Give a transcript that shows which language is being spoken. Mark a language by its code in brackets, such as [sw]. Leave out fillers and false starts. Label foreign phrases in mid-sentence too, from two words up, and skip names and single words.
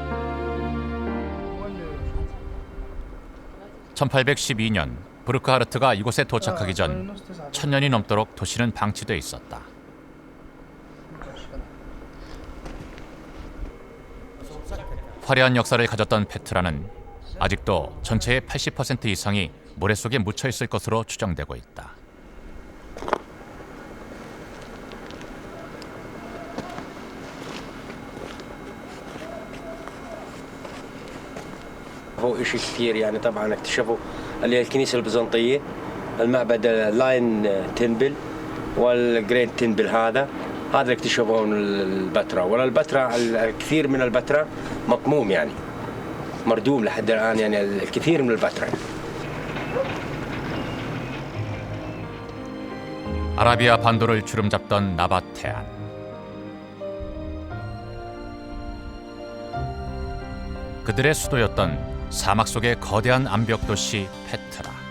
[ko] 1812년 부르크하르트가 이곳에 도착하기 전 1000년이 넘도록 도시는 방치돼 있었다. 화려한 역사를 가졌던 페트라는 아직도 전체의 80% 이상이 모래 속에 묻혀 있을 것으로 추정되고 있다. [ar] هو شيء كثير يعني طبعا اكتشفوا اللي هي الكنيسه البيزنطيه، المعبد اللاين تنبل والجريت تنبل، هذا اكتشفوه من البتراء. ولا البتراء الكثير من البتراء مطموم يعني مردوم لحد الان، يعني الكثير من البتراء. [ko] 아라비아 반도를 주름잡던 나바테안. 그들의 수도였던 사막 속의 거대한 암벽 도시 페트라.